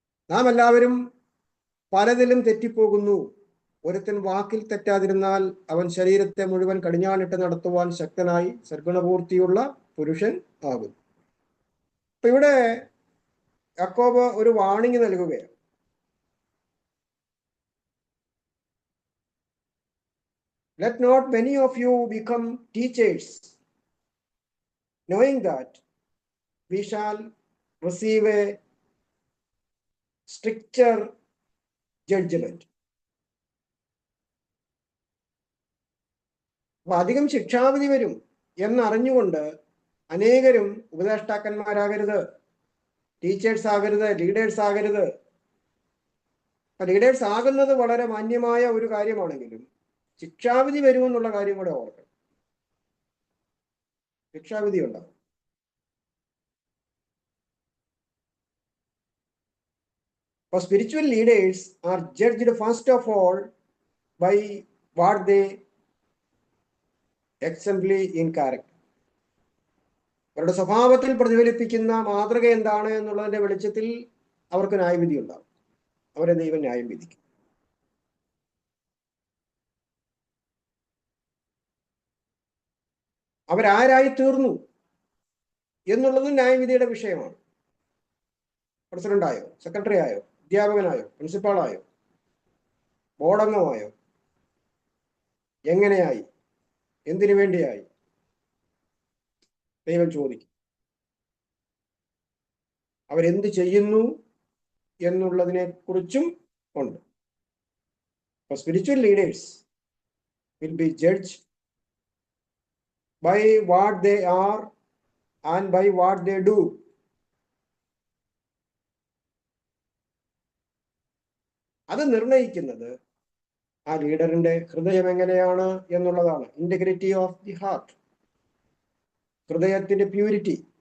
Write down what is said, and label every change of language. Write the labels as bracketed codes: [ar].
[ml] നാം എല്ലാവരും പലതിലും തെറ്റിപ്പോകുന്നു. ഒരുത്തൻ വാക്കിൽ തെറ്റാതിരുന്നാൽ അവൻ ശരീരത്തെ മുഴുവൻ കടിഞ്ഞാണിട്ട് നടത്തുവാൻ ശക്തനായി സദ്ഗുണപൂർത്തിയുള്ള പുരുഷൻ ആകും. അപ്പൊ ഇവിടെ യാക്കോബ് ഒരു വാണിംഗ് നൽകുകയാണ്. [en] Let not many of you become teachers, knowing that we shall receive a stricter judgment. [ml] അപ്പൊ അധികം ശിക്ഷാവിധി വരും എന്നറിഞ്ഞുകൊണ്ട് അനേകരും ഉപദേഷ്ടാക്കന്മാരാകരുത്, ടീച്ചേഴ്സ് ആകരുത്, ലീഡേഴ്സ് ആകരുത്. ലീഡേഴ്സ് ആകുന്നത് വളരെ മാന്യമായ ഒരു കാര്യമാണെങ്കിലും ശിക്ഷാവിധി വരുമെന്നുള്ള കാര്യം കൂടെ ഓർക്കണം. ശിക്ഷാവിധി ഉണ്ടാവും. [en] For spiritual leaders are judged first of all by what they exemplify in character. [ml] അവരുടെ സ്വഭാവത്തിൽ പ്രതിഫലിപ്പിക്കുന്ന മാതൃക എന്താണ് എന്നുള്ളതിന്റെ വെളിച്ചത്തിൽ അവർക്ക് ന്യായവിധി ഉണ്ടാവും. അവരെ ദൈവം ന്യായം വിധിക്കും. അവരാരായി തീർന്നു എന്നുള്ളതും ന്യായവിധിയുടെ വിഷയമാണ്. പ്രസിഡന്റായോ, സെക്രട്ടറി ആയോ, അധ്യാപകനായോ, പ്രിൻസിപ്പാളായോ, ബോർഡംഗമായോ, എങ്ങനെയായി, എന്തിനു വേണ്ടിയായി, ദൈവം ചോദിക്കും. അവരെന്ത് ചെയ്യുന്നു എന്നുള്ളതിനെ കുറിച്ചും ഉണ്ട്. [en] Spiritual leaders will be judge by what they are and by what they do. [ml] അത് നിർണയിക്കുന്നത് ആ ലീഡറിന്റെ ഹൃദയം എങ്ങനെയാണ് എന്നുള്ളതാണ്. [en] integrity of the heart, [ml] ഹൃദയത്തിന്റെ പ്യൂരിറ്റി.